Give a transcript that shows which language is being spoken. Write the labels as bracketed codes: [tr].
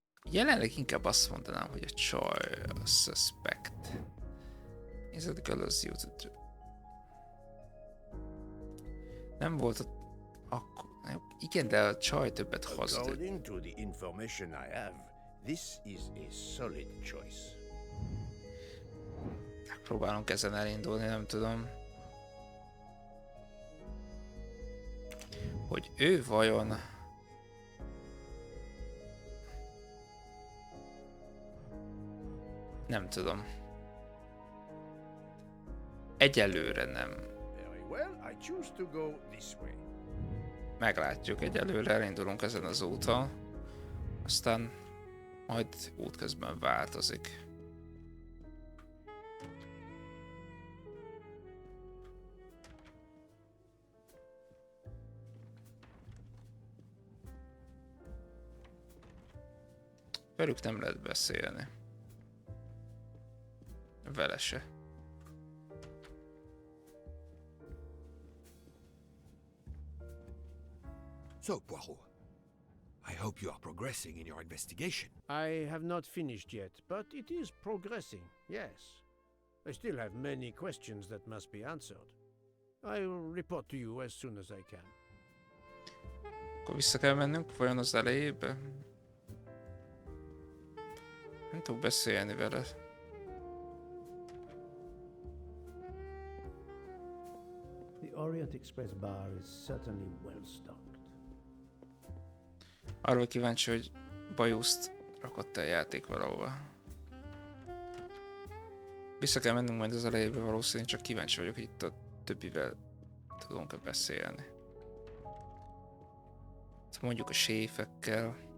[hu] Jelenleg inkább azt mondanám, hogy a csaj a suspect. [en] Is it the colors used? [hu] Nem volt akkor... Igen, de a csaj többet hazdít. [en] According to the information I have, this is a solid choice. [hu] Próbálunk ezen elindulni, nem tudom. Hogy ő vajon... Nem tudom. Egyelőre nem. [en] Very well, I choose to go this way. [hu] Meglátjuk, egyelőre elindulunk ezen az úton. Aztán majd útközben változik. Velük nem lehet beszélni. Vele se. [en] So, Poirot, I hope you are progressing in your investigation. I have not finished yet, but it is progressing, yes. I still have many questions that must be answered. I will report to you as soon as I can. [hu] Akkor vissza kell mennünk, vajon az elejébe? Nem tudok beszélni vele. [en] The Orient Express bar is certainly well stocked. [hu] Arról kíváncsi, hogy bajuszt rakott el játék valahova. Vissza kell mennünk majd az elejébe valószínűleg, csak kíváncsi vagyok, hogy itt a többivel tudunk-e beszélni. Mondjuk a séfekkel.